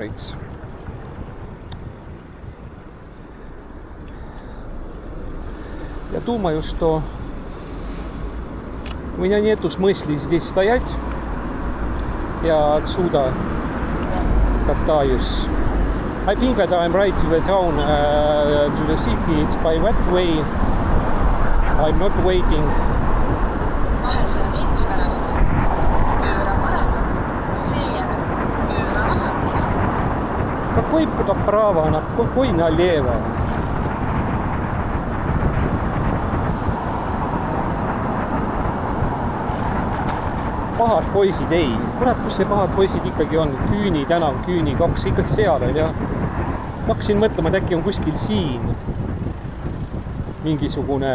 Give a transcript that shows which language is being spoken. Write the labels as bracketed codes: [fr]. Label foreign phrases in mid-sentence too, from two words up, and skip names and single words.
[ru] It's ja думаю, что у меня нету смысла здесь стоять. Я отсюда катаюсь. [en] I think that I'm right to the town, to the city. It's by that way. I'm not waiting. [et] 200 meetri pärast pööra paremale, seejärel pööra vasakule. [ru] Какой право, какой налево? [et] Pahad poisid, ei. Kurat, kus see pahad poisid ikkagi on? Küüni tänav, Küüni 2, ikkagi seal on, jah. Ma hakkasin mõtlema, et äkki on kuskil siin mingisugune...